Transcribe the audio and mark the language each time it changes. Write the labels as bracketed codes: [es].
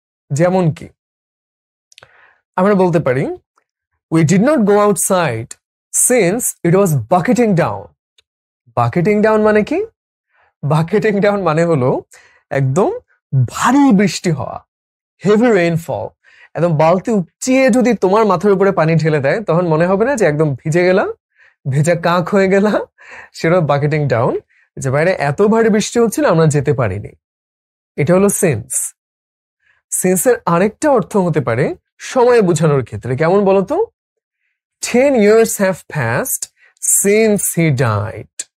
[bn] যেমন কি আমরা বলতে পারি [en] we did not go outside since it was bucketing down. [bn] bucketing down মানে কি? bucketing down মানে হলো একদম ভারী বৃষ্টি হওয়া, হেভি রেইনফল। একদম বালতি উপচিয়ে যদি তোমার মাথার উপরে পানি ঢেলে দেয়, তখন মনে হবে না যে একদম ভিজে গেলা, ভেজা কাক হয়ে গেলা? সেটা বাকেটিং ডাউন, যে বাইরে এত ভারী বৃষ্টি হচ্ছিল আমরা যেতে পারিনি। এটা হলো সেন্স। সেন্সের আরেকটা অর্থ হতে পারে সময় বোঝানোর ক্ষেত্রে। কেমন বলতো? [en] 10 years have passed since he died.